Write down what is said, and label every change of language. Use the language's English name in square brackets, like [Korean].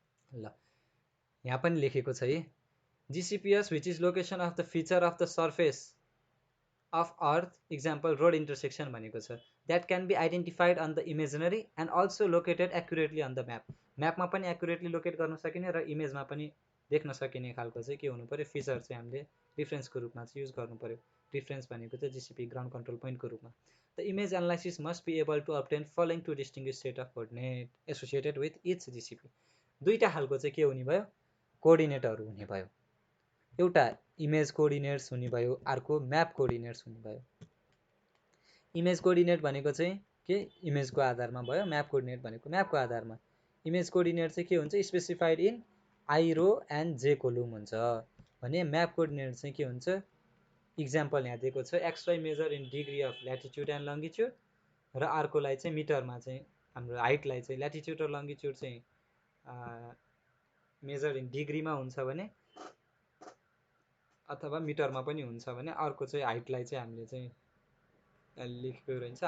[Nepali] ल यहाँ पनि लेखेको छ है, [English] GCPs which is location of the feature of the surface of earth, example road intersection [Nepali] भनेको छ, [English] That can be identified on the imagery and also located accurately on the map. [Nepali] म्यापमा पनि accurately locate गर्न सकिने र इमेजमा पनि देख्न सकिने खालको चाहिँ के हुनु पऱ्यो, फिचर चाहिँ हामीले रिफरेन्सको रूपमा चाहिँ युज गर्नु पऱ्यो। रिफरेन्स भनेको चाहिँ जिसिपी ग्राउन्ड कन्ट्रोल पोइन्टको रूपमा। [English] The image analysis must be able to obtain following to distinguish set of coordinate associated with each GCP. [Nepali] दुईवटा खालको चाहिँ के हुने भयो, कोअर्डिनेटहरू हुने भयो। एउटा इमेज कोअर्डिनेट्स हुने भयो, अर्को म्याप कोअर्डिनेट्स हुने भयो। इमेज कोअर्डिनेट भनेको चाहिँ के इमेजको आधारमा भयो, म्याप कोअर्डिनेट भनेको म्यापको आधारमा। इमेज कोअर्डिनेट चाहिँ के हुन्छ, [English] specified in I row and J column [Nepali] हुन्छ भने म्याप कोअर्डिनेट चाहिँ के हुन्छ, इक्जाम्पल यहाँ दिएको छ, [English] XY measure in degree of latitude and longitude [Nepali] र अर्कोलाई चाहिँ मिटरमा चाहिँ हाम्रो हाइटलाई चाहिँ ल्याटिट्युड र लङ्गिट्युड चाहिँ मेजर इन डिग्रीमा हुन्छ भने अथवा मिटरमा पनि हुन्छ भने अर्को चाहिँ हाइटलाई चाहिँ हामीले चाहिँ लेखेको रहन्छ।